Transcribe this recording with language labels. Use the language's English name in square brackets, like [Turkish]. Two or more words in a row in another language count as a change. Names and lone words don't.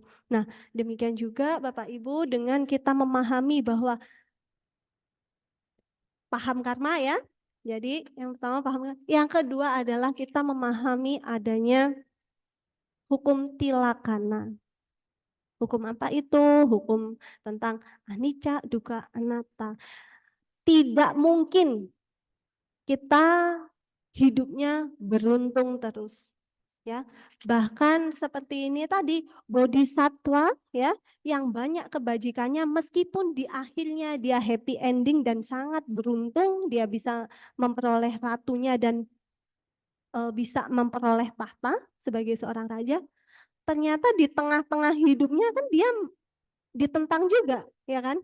[Indonesian] Nah, demikian juga Bapak Ibu dengan kita memahami bahwa paham karma ya. Jadi yang pertama paham, yang kedua adalah kita memahami adanya hukum tilakana. Hukum apa itu? Hukum tentang [Pali] anicca, dukkha, anatta. [Indonesian] Tidak mungkin kita hidupnya beruntung terus. Ya, bahkan seperti ini tadi bodhisatwa ya yang banyak kebajikannya meskipun di akhirnya dia [English] happy ending [Indonesian] dan sangat beruntung dia bisa memperoleh ratunya dan bisa memperoleh tahta sebagai seorang raja, ternyata di tengah-tengah hidupnya kan dia ditentang juga, ya kan?